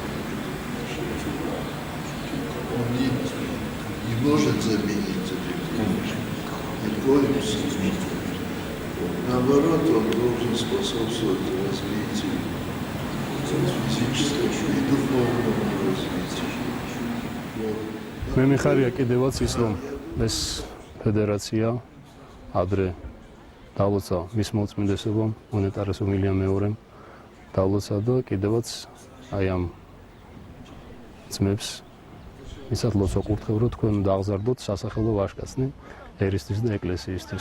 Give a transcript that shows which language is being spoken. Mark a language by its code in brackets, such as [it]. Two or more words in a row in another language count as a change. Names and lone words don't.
[ru] Он не может заменить религию. Ни в коем случае. Наоборот, он должен способствовать развитию физическому и духовному развитию. [ka] მე მიხარია კიდევაც ის რომ ეს ფედერაცია ადრე დავლოცა მის მოწმინდესობამ მონეტარესო მილია მეორემ დავლოცა და კიდევაც აი ამ ძმებს ისეთ ლოცვა კურთხევ რომ თქვენ დააღზარდოთ სასახელო ვაჟკაცნი ერისთვის და ეკლესიისთვის.